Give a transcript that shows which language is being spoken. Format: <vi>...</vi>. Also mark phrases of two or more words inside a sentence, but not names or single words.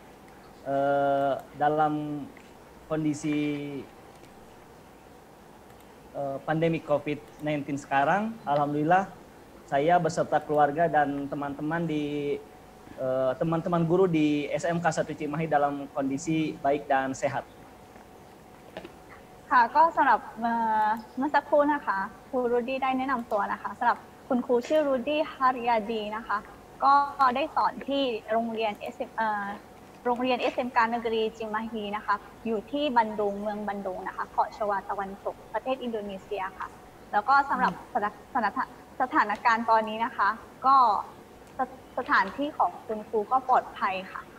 <id>Dalam kondisi pandemi COVID-19 sekarang, alhamdulillah saya beserta keluarga dan teman-teman teman-teman guru di SMK 1 Cimahi dalam kondisi baik dan sehat.</id> <th>ค่ะก็สำหรับเมื่อสักครู่นะคะครูรูดี้ได้แนะนำตัวนะคะสำหรับคุณครูชื่อรูดี้ฮาริยาดีนะคะก็ได้สอนที่โรงเรียน SMK นกรีจิมาฮีนะคะอยู่ที่บันดุงเมืองบันดุงนะคะเกาะชวาตะวันตกประเทศอินโดนีเซียค่ะแล้วก็สำหรับสถานการณ์ตอนนี้นะคะก็สถานที่ของคุณครูก็ปลอดภัยค่ะ</th>